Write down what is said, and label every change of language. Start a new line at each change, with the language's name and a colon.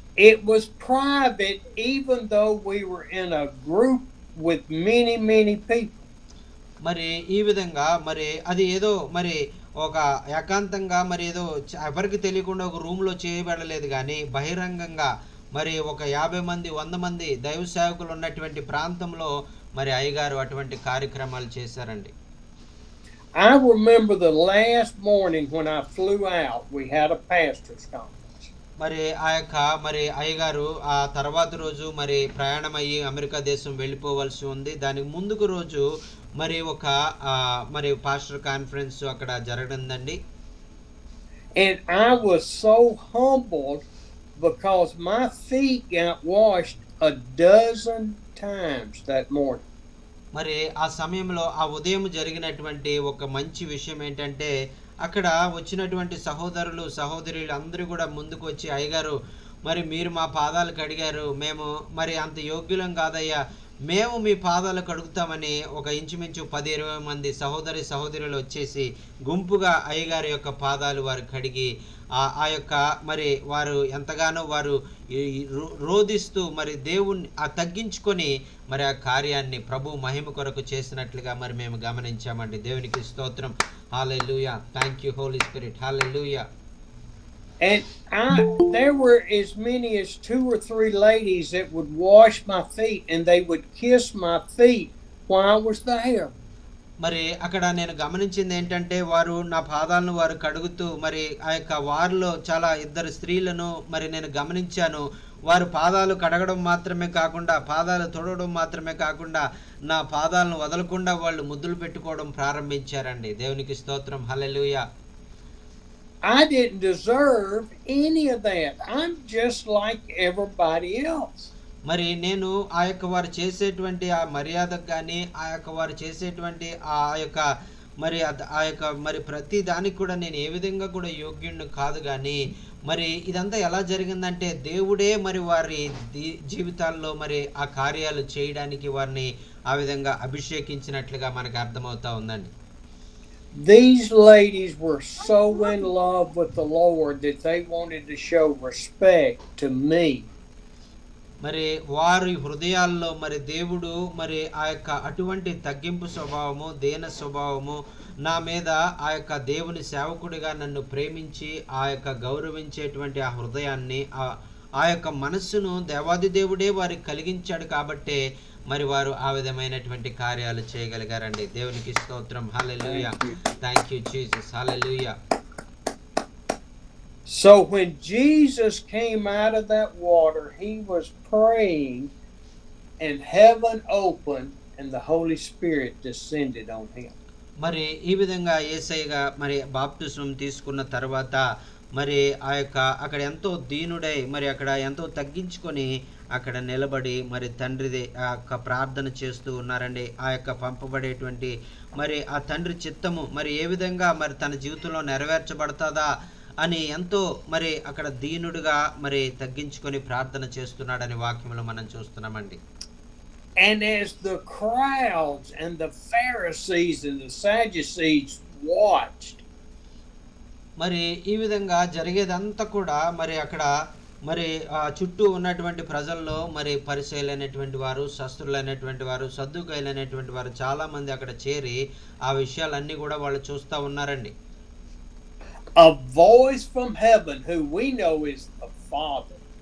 English: It was private even though we were in a group with many people.
Telugu: మరి ఈ విధంగా మరి అది ఏదో మరి ఒక ఏకాంతంగా మరి ఏదో ఎవరికి తెలియకుండా ఒక రూమ్లో చేయబడలేదు కానీ బహిరంగంగా మరి ఒక 50 మంది 100 మంది దైవ సేవకులు ఉన్నటువంటి ప్రాంతంలో మరి అయ్యగారు అటువంటి కార్యక్రమాలు చేశారండి.
English: I remember the last morning when I flew out, we had a pastor's conference.
Telugu: మరి మరి అయ్యగారు ఆ తర్వాత రోజు మరి ప్రయాణం అయ్యి అమెరికా దేశం వెళ్ళిపోవాల్సి ఉంది. దానికి ముందుకు రోజు మరి ఒక మరి పాస్టర్ కాన్ఫరెన్స్ అక్కడ జరగనుందండి.
English: And I was so humbled because my feet got washed a dozen times that morning.
Telugu: మరి ఆ సమయంలో ఆ ఉదయం జరిగినటువంటి ఒక మంచి విషయం ఏంటంటే అక్కడ వచ్చినటువంటి సహోదరులు అందరూ కూడా ముందుకు వచ్చి అయ్యగారు మరి మీరు మా పాదాలు కడిగారు, మేము మరి అంత యోగ్యులం కాదయ్యా, మేము మీ పాదాలు కడుగుతామని ఒక ఇంచుమించు 10-20 మంది సహోదరులు వచ్చేసి గుంపుగా అయ్యగారి యొక్క పాదాలు వారు కడిగి ఆ యొక్క మరి వారు ఎంతగానో వారు రోదిస్తూ మరి దేవుణ్ణి తగ్గించుకొని మరి ఆ కార్యాన్ని ప్రభు మహిమ కొరకు చేసినట్లుగా మరి మేము గమనించామండి. దేవునికి స్తోత్రం. హల్లెలూయా.
English: Thank you Holy Spirit.
Telugu: Hallelujah.
English: And there were as many as 2 or 3 ladies that would wash my feet and they would kiss my feet while I was there.
Telugu: మరి అక్కడ నేను గమనించింది ఏంటంటే వారు నా పాదాలను వారు కడుగుతూ మరి ఆ యొక్క వారిలో చాలా 2 స్త్రీలను మరి నేను గమనించాను. వారు పాదాలు కడగడం మాత్రమే కాకుండా పాదాలు తొడవడం మాత్రమే కాకుండా నా పాదాలను వదలకుండా వాళ్ళు ముద్దులు పెట్టుకోవడం ప్రారంభించారండి. దేవునికి స్తోత్రం. హల్లెలూయా.
English: I didn't deserve any of that. I'm just like everybody else.
Telugu: మరి నేను ఆ యొక్క వారు చేసేటువంటి ఆ మర్యాదకు కానీ ఆ యొక్క వారు చేసేటువంటి ఆ యొక్క మరి ఆ యొక్క మరి ప్రతి దానికి కూడా నేను ఏ విధంగా కూడా యోగ్యుడిని కాదు. కానీ మరి ఇదంతా ఎలా జరిగిందంటే దేవుడే మరి వారి జీవితాల్లో మరి ఆ కార్యాలు చేయడానికి వారిని ఆ విధంగా అభిషేకించినట్లుగా మనకు అర్థమవుతా ఉందండి.
English: These ladies were so in love with the Lord that they wanted to show respect to me.
Telugu: మరి వారి హృదయాల్లో మరి దేవుడు మరి ఆ యొక్క అటువంటి తగ్గింపు స్వభావము, దీన స్వభావము నా మీద ఆ యొక్క దేవుని సేవకుడిగా నన్ను ప్రేమించి ఆ యొక్క గౌరవించేటువంటి ఆ హృదయాన్ని ఆ యొక్క మనస్సును దేవాది దేవుడే వారికి కలిగించాడు కాబట్టే మరి వారు ఆ విధమైనటువంటి కార్యాలు చేయగలిగారండి. దేవునికి స్తోత్రం. హల్లెలూయా.
English: Thank you Jesus.
Telugu: Hallelujah.
English: So when Jesus came out of that water, he was praying and heaven opened and the Holy Spirit descended on him.
Telugu: మరి ఈ విధంగా యేసయ్యగా మరి బాప్తిస్మం తీసుకున్న తర్వాత మరి ఆ యొక్క అక్కడ ఎంతో దీనుడై మరి అక్కడ ఎంతో తగ్గించుకొని అక్కడ నిలబడి మరి తండ్రిది ఆ యొక్క ప్రార్థన చేస్తూ ఉన్నారండి. ఆ యొక్క పంపబడేటువంటి మరి ఆ తండ్రి చిత్తము మరి ఏ విధంగా మరి తన జీవితంలో నెరవేర్చబడతాదా అని ఎంతో మరి అక్కడ దీనుడుగా మరి తగ్గించుకొని ప్రార్థన చేస్తున్నాడని వాక్యంలో మనం చూస్తున్నామండి.
English: And as the crowds and the Pharisees and the Sadducees watched,
Telugu: మరి ఈ విధంగా జరిగేదంతా కూడా మరి అక్కడ మరి ఆ చుట్టూ ఉన్నటువంటి ప్రజల్లో మరి పరిసయ్యులైనటువంటి వారు, శాస్త్రులైనటువంటి వారు, సద్దుకాయులైనటువంటి వారు చాలా మంది అక్కడ చేరి ఆ విషయాలన్నీ కూడా వాళ్ళు చూస్తూ ఉన్నారండి.
English: a voice from heaven, who we know is the Father.